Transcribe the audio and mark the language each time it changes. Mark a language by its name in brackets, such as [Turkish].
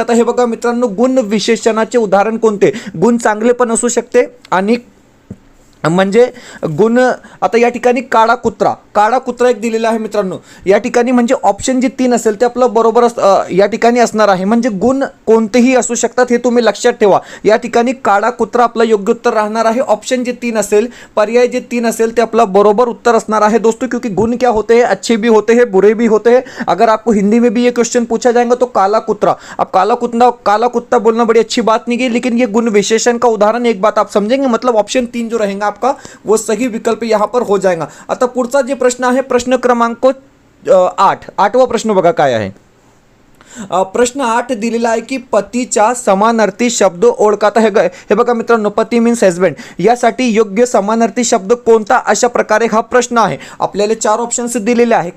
[Marathi] आता हे बघा मित्रांनो, गुण विशेषणाचे उदाहरण कोणते. गुण चांगले पण असू शकते आणि म्हणजे गुण, आता या ठिकाणी काळा कुत्रा एक दिलेला आहे मित्रांनो. या ठिकाणी म्हणजे ऑप्शन जे 3 असेल ते आपलं बरोबर या ठिकाणी असणार आहे. म्हणजे गुण कोणतेही असू शकतात हे तुम्ही लक्षात ठेवा. या ठिकाणी काळा कुत्रा आपलं योग्य उत्तर राहणार आहे. ऑप्शन जे 3 असेल, पर्याय जे 3 असेल ते आपला बरोबर उत्तर असणार [Hindi] है दोस्तों. क्योंकि गुण क्या होते हैं, अच्छे भी होते हैं बुरे भी होते हैं. अगर आपको हिंदी में भी ये क्वेश्चन पूछा जाएगा तो काला कुत्ता, अब काला कुत्ता बोलना बड़ी अच्छी बात नहीं है, लेकिन ये गुण विशेषण का उदाहरण, एक बात आप समझेंगे. मतलब ऑप्शन 3 जो रहेगा आपका वो सही विकल्प यहाँ पर हो जाएगा. [Marathi] आता पुढचा जे प्रश्न आहे, प्रश्न क्रमांक 8. 8वा प्रश्न बघा काय आहे. प्रश्न 8 दिलेला आहे की पतीचा समानार्थी शब्द ओळखा. हे बघा मित्रांनो, पती मीन्स हजबंड, यासाठी योग्य समानार्थी शब्द कोणता. अशा प्रकारे हा प्रश्न आहे. आपल्याला 4 ऑप्शन्स दिलेले आहे.